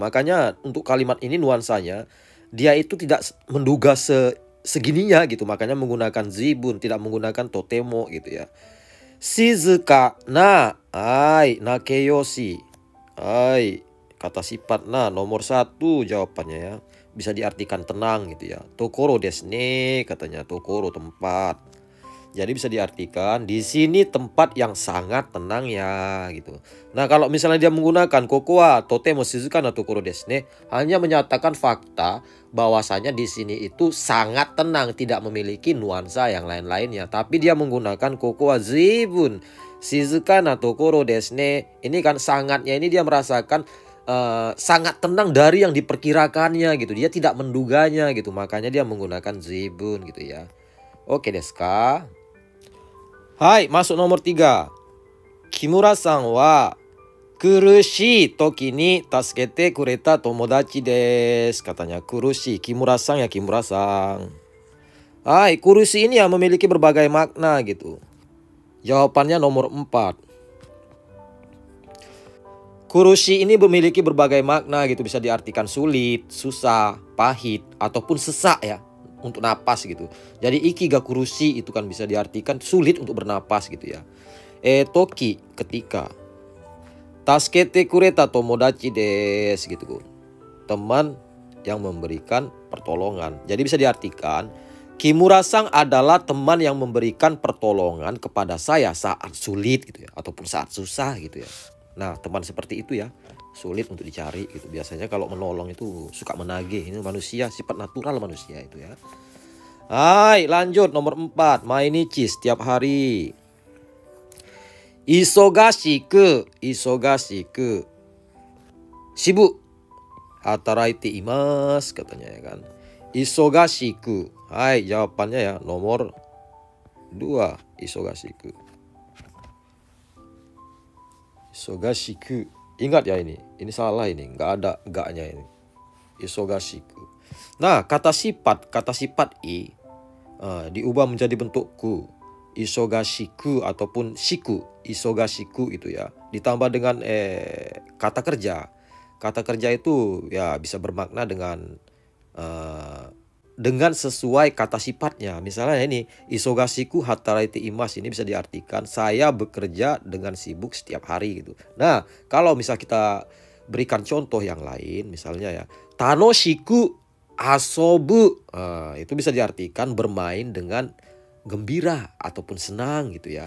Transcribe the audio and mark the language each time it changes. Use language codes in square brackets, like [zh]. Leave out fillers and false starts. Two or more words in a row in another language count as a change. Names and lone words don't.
[id] Makanya untuk kalimat ini nuansanya dia itu tidak menduga segininya gitu. Makanya menggunakan zuibun, tidak menggunakan totemo gitu ya. [ja] 静かな なけよし. [id] Kata sifat na nomor 1 jawabannya ya. Bisa diartikan tenang gitu ya. [ja] ところですね katanya, tokoro tempat. [id] Jadi bisa diartikan di sini tempat yang sangat tenang ya gitu. Nah, kalau misalnya dia menggunakan [ja] ここは とても 静かな ところ です ね, [id] hanya menyatakan fakta bahwasanya di sini itu sangat tenang, tidak memiliki nuansa yang lain-lainnya. Tapi dia menggunakan [ja] ここは ずいぶん 静かな ところ です ね. [id] Ini kan sangatnya ini dia merasakan sangat tenang dari yang diperkirakannya gitu. Dia tidak menduganya gitu. Makanya dia menggunakan zuibun gitu ya. [ja] オーケーですか? [id] Hai, masuk nomor 3. [ja] 木村さんは苦しい時に助けてくれた友達です. [id] Katanya kurushii, Kimura-san ya Kimura-san. Hai, kurushii ini ya memiliki berbagai makna gitu. Jawabannya nomor 4. Kurushii ini memiliki berbagai makna gitu. Bisa diartikan sulit, susah, pahit, ataupun sesak ya. Untuk napas gitu. Jadi [ja] 息が苦し [id] itu kan bisa diartikan sulit untuk bernapas gitu ya. Toki ketika. [ja] 助けてくれた友達です gitu. [id] Teman yang memberikan pertolongan. Jadi bisa diartikan Kimura-san adalah teman yang memberikan pertolongan kepada saya saat sulit gitu ya, ataupun saat susah gitu ya. Nah, teman seperti itu ya sulit untuk dicari gitu. Biasanya kalau menolong itu suka menagih. Ini manusia, sifat natural manusia itu ya. Hai, lanjut nomor 4. Mainichi setiap hari. [ja] 忙しく しぶ 働いて います [id] katanya ya kan. Isogashiku. Hai, jawabannya ya nomor 2. Isogashiku. Ingat ya ini salah ini, nggak ada gaknya ini. Isogashiku. Nah, kata sifat i diubah menjadi bentuk ku. Isogashiku ataupun shiku. Isogashiku itu ya. Ditambah dengan kata kerja. Kata kerja itu ya bisa bermakna dengan sesuai kata sifatnya. Misalnya ini, [ja] 忙しく働いています, [id] ini bisa diartikan saya bekerja dengan sibuk setiap hari gitu. Nah, kalau misal kita berikan contoh yang lain, misalnya ya, [ja] 楽しく遊ぶ, [id] itu bisa diartikan bermain dengan gembira ataupun senang gitu ya.